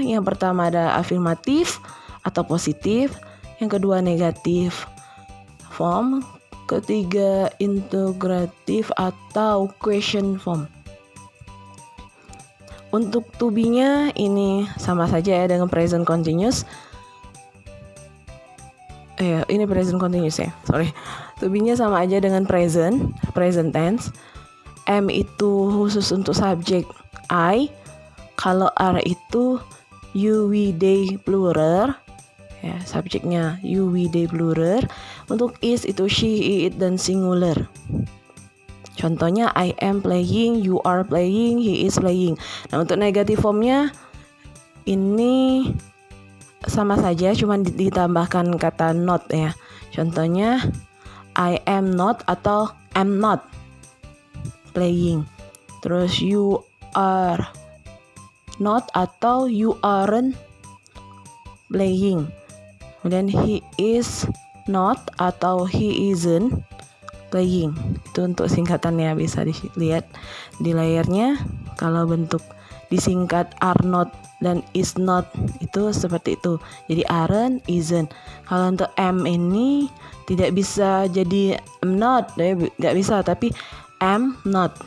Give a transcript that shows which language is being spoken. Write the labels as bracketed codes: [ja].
[id] Yang pertama ada afirmatif atau positif, yang kedua negatif form, ketiga integratif atau question form. Untuk to be-nya ini sama saja ya dengan present continuous. Ini present continuous ya, sorry. To be-nya sama aja dengan present tense. M itu khusus untuk subjek I. Kalau R itu you, we, they, plural. Ya, subjeknya you, we, they, plural. Untuk is itu she, he, it, dan singular. [en] Contohnya I am playing, you are playing, he is playing. [id] Nah, untuk negative formnya ini sama saja, cuma ditambahkan kata not ya. [en] Contohnya I am not atau am not playing. Terus you are not atau you aren't playing. Kemudian he is not atau he isn't playing. [id] Itu untuk singkatannya, bisa dilihat di layarnya. Kalau bentuk disingkat are not dan is not itu seperti itu. Jadi aren't, isn't. Kalau untuk am ini tidak bisa jadi am not, nggak bisa, tapi am not.